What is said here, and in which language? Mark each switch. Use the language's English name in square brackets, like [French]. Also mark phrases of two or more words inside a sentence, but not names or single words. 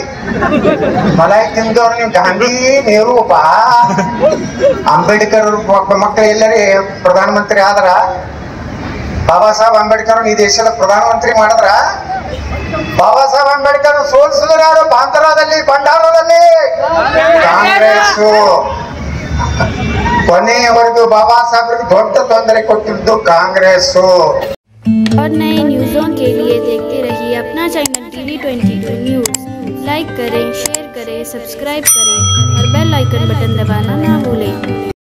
[Kannada] ಮಲಾಯ ತಿಂದವ್ರು ನೀವು ಗಾಂಧಿ ನೆಹರು ಬಾ ಅಂಬೇಡ್ಕರ್ ಮಕ್ಕಳು ಎಲ್ಲರೇ ಪ್ರಧಾನಮಂತ್ರಿ ಆದ್ರ, ಬಾಬಾ ಸಾಹೇಬ್ ಅಂಬೇಡ್ಕರ್ ಈ ದೇಶದ ಪ್ರಧಾನಮಂತ್ರಿ ಮಾಡಿದ್ರ, ಬಾಬಾ ಸಾಹೇಬ್ ಅಂಬೇಡ್ಕರ್ ಸೋಲಿಸಿದ್ರು ಯಾರು? ಬಾಂದ್ರಾದಲ್ಲಿ, ಭಂಡಾರದಲ್ಲಿ ಕಾಂಗ್ರೆಸ್. ಕೊನೆಯವರೆಗೂ ಬಾಬಾ साहब ದೊಡ್ಡ ತೊಂದರೆ ಕೊಟ್ಟಿದ್ದು ಕಾಂಗ್ರೆಸ್. [Hindi] और नए न्यूज़ों के लिए देखते रहिए अपना चैनल TV22 न्यूज़। लाइक करें, शेयर करें, सब्सक्राइब करें और बेल आइकन बटन दबाना ना भूलें।